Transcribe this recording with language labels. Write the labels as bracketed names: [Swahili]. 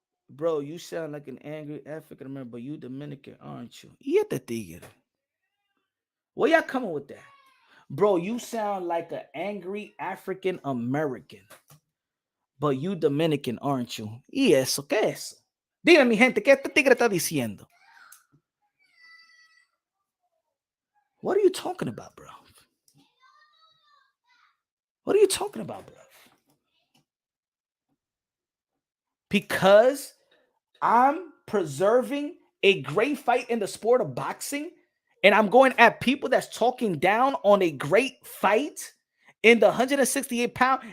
[English] Bro, you sound like an angry African American, but you Dominican, aren't you? [Spanish] Y este tigre. [English] Where y'all coming with that? Bro, you sound like an angry African American, but you Dominican, aren't you? [Spanish] ¿Y eso? ¿Qué es eso? Dime, mi gente, ¿qué este tigre está diciendo? [English] What are you talking about, bro? What are you talking about, bro? Because I'm preserving a great fight in the sport of boxing, and I'm going at people that's talking down on a great fight in the 168-pound.